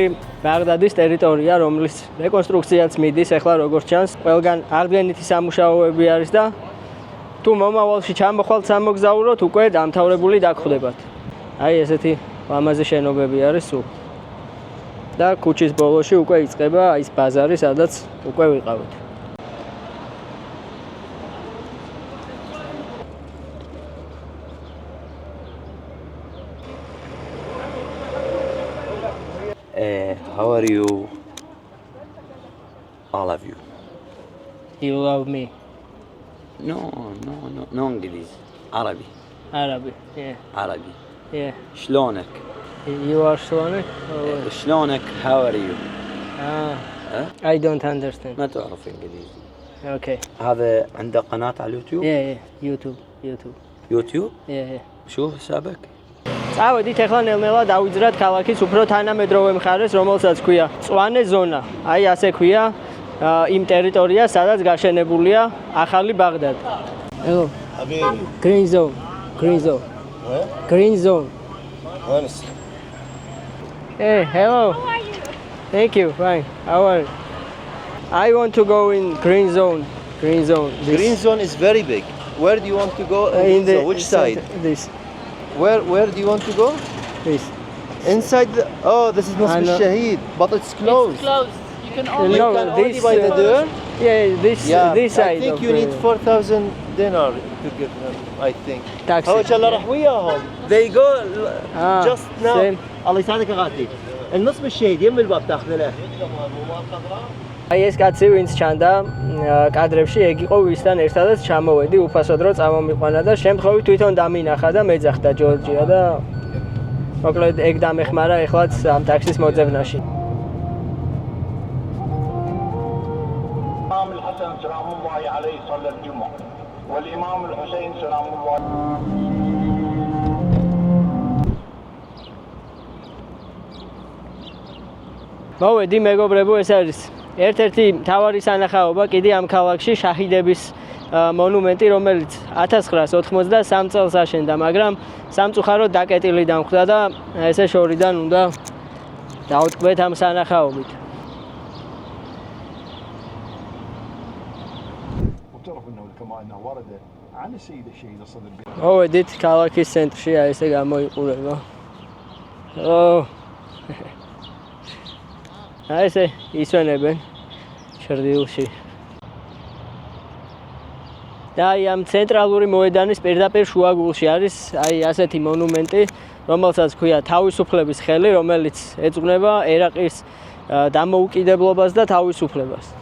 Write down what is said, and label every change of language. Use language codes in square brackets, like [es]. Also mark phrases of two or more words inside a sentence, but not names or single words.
[ka] ბაღდადის ტერიტორია, რომლის რეკონსტრუქციაც მიდის, ახლა როგორც ჩანს, ყველგან აღდგენითი სამუშაოები არის და თუ მომავალში ჩამოხვალთ სამოგზაუროთ, უკვე დამთავრებული დაგხვდებათ. აი ესეთი ლამაზი შენობები არის სულ. და ქუჩის ბოლოში უკვე იწყება ის ბაზარი, სადაც უკვე ვიყავით. [en] How are you? All of you. You love me. No English. Arabi. Arabic. Yeah. Arabi. Yeah. شلونك؟ You are Slovak? شلونك؟ How are you؟ I don't understand. [ar] ما تعرف انجليزي. [en] Okay. [ar] هذا عنده قناة على اليوتيوب؟ [en] YouTube. يوتيوب؟ Yeah. [ar] شو حسابك؟ [ka] წავედით ახლა ნელ-ნელა დავიძრათ ქალაქის უფრო თანამედროვე მხარეს, რომელსაც ქვია მწვანე ზონა. აი ასე ქვია იმ ტერიტორიას, სადაც გაშენებულია ახალი ბაღდადი. [en] Hello. حبيبي Green zone. وين؟ Green zone. وين Hey, hello. How are you? Thank you. Fine. How are you? I want to go in green zone. This- Green zone is very big. Where do you want to go? in the which side? This. Where do you want to go? This. Inside the, oh, this is must I be know. Shahid, but it's closed. It's closed. You can only You can only buy the door? Yeah, this side. I think of you need the- 4,000 dinar to give them, I think. Taxi. [ar] هو شاء الله راح وياهم. [en] They go just now. same. [ar] الله يساعدك يا غاتي. النصب الشهيد يم الباب تاخذ له. [ka] აი ეს კაცი ვინც ჩანდა კადრებში, ეგ იყო ვისთან ერთადაც ჩამოვედი, უფასო დრო წამომიყვანა და შემთხვევით თვითონ დამინახა და მეძახდა ჯორჯია და მოკლედ ეგ დამეხმარა ეხლაც ამ ტაქსის მოძებნაში. [ar] الإمام الحسن سلام الله عليه صلى الجمعة والإمام الحسين سلام الله [ka] მოვედი მეგობრებო, ეს არის ერთ-ერთი მთავარი სანახაობა კიდე ამ ქალაქში შაჰიდების მონუმენტი, რომელიც 1993 წელს აშენდა, მაგრამ სამწუხაროდ დაკეტილი დამხვდა და ესე შორიდან უნდა დავტყვეთ ამ სანახაობით. [ar] وتعرف انه كما انه ورد عن السيد الشهيد الصدر [ka] მოვედით ქალაქის ცენტრში, აი ესე გამოიყურება. ო აი ესე ისვენებენ ჩრდილში. და აი ამ ცენტრალური მოედანის პირდაპირ შუაგულში არის აი ასეთი მონუმენტი, რომელსაც ქვია თავისუფლების ხელი, რომელიც ეძღვნება ერაყის დამოუკიდებლობას და თავისუფლებას.